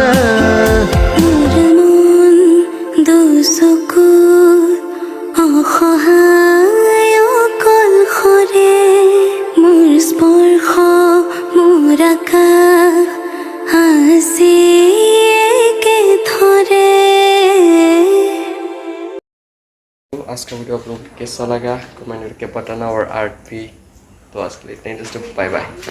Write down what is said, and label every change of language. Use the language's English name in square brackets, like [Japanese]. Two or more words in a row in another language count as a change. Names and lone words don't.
[Assamese] অসহায় অকলশৰে, মোৰ স্পৰ্শ মোৰ আকাশ আছে একেথৰে। [Hindi] आज का वीडियो आप लोग को कैसा लगा कमेंट करके बताना, और आर्ट भी। तो आज के लिए इतना ही, दोस्तों बाय बाय।